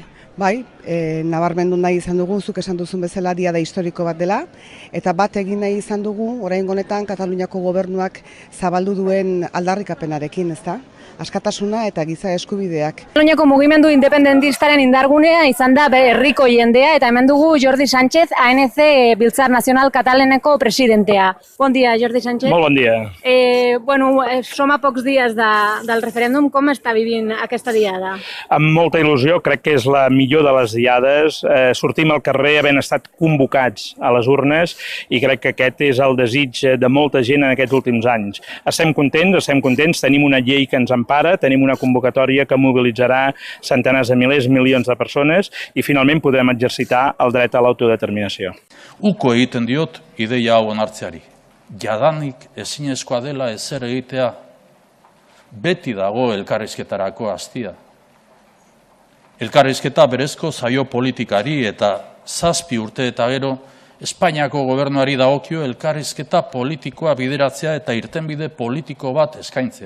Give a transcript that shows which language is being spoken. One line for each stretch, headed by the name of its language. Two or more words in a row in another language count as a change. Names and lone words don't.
Basque: Bai, nabarmendu nahi izan dugu, zuk esan duzun bezala diada historiko bat dela, eta bat egin nahi izan dugu, oraingo honetan Kataluniako gobernuak zabaldu duen aldarrikapenarekin, ezta? Askatasuna eta giza eskubideak. Kataluniako mugimendu independentistaren indargunea izan da herriko jendea, eta hemen dugu Jordi Sánchez, ANC Biltzar Nacional Catalaneko presidentea.
Catalan: Bon dia, Jordi Sánchez. Molt bon dia. Som a pocs dies del referèndum. Com està vivint aquesta diada? Amb molta il·lusió, crec que és la millor de les diades. Sortim al carrer havent estat convocats a les urnes i crec que aquest és el desig de molta gent en aquests últims anys. Estem contents, tenim una llei que ens empara, tenim una convocatòria que mobilitzarà centenars de milers, milions de persones i finalment podrem exercitar el dret a l'autodeterminació.
Basque: Uko egiten diot ideia hau onartzeari. Jadanik ezinezkoa dela ezer egitea, beti dago elkarrizketarako astia. Elkarrizketa berezko zaio politikari eta 7 urte eta gero Espainiako gobernuari dagokio elkarrizketa politikoa bideratzea eta irtenbide politiko bat eskaintzea.